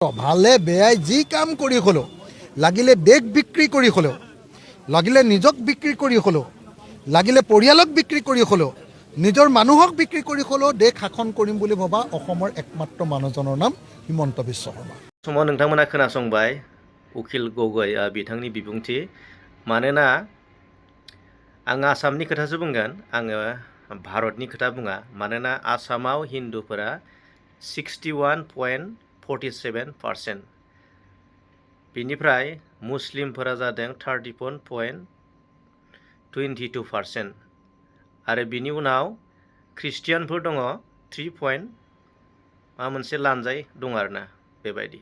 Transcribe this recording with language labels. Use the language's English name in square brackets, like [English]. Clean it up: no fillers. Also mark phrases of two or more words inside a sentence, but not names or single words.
[Assamese] ভালে বেয়াই যি কাম কৰি হলেও লাগিলে দেশ বিক্ৰী কৰি হলেও লাগিলে নিজক বিক্ৰী কৰি হলেও লাগিলে পৰিয়ালক বিক্ৰী কৰি হলেও নিজৰ মানুহক বিক্ৰী কৰি হলেও দেশ শাসন কৰিম বুলি ভবা অসমৰ একমাত্ৰ মানুহজনৰ নাম হিমন্ত বিশ্ব শৰ্মা। [Bodo] समाव नोंथांमोना खोनासंबाय उखिल गगৈ बिथांनि बिबुंथि। मानोना आं आसामनि खोथासो बुंगोन, आङो भारतनि खोथा बुङा। मानोना आसामाव हिन्दुफोरा 61.47%, बिनिफ्राय मुस्लिमफोरा जादों 31.22%, आरो बिनि उनाव ख्रिस्टियानफोर दङ 3 मा मोनसे लानजाय दं आरोना बेबायदि।